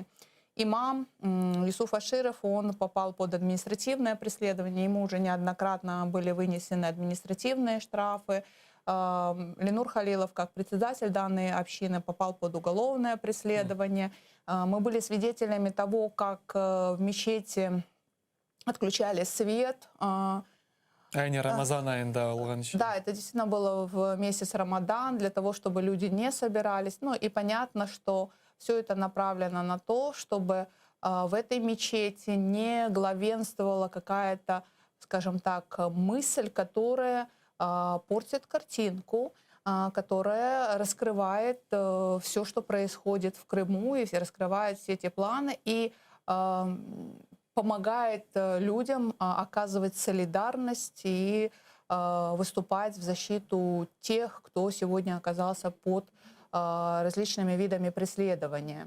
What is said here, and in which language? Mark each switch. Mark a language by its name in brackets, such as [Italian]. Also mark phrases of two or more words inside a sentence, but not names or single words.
[Russian] Имам Юсуф Аширов, он попал под административное преследование, ему уже неоднократно были вынесены административные штрафы. Ленур Халилов, как председатель данной общины, попал под уголовное преследование. Мы были свидетелями того, как в мечети отключали свет. [Crimean Tatar] Aynı Ramazan ayında olgan için. [Russian] Да, это действительно было в месяц Рамадан, для того, чтобы люди не собирались. Ну и понятно, что все это направлено на то, чтобы в этой мечети не главенствовала какая-то, скажем так, мысль, которая портит картинку, которая раскрывает все, что происходит в Крыму, и раскрывает все эти планы, и помогает людям оказывать солидарность и выступать в защиту тех, кто сегодня оказался под различными видами преследования.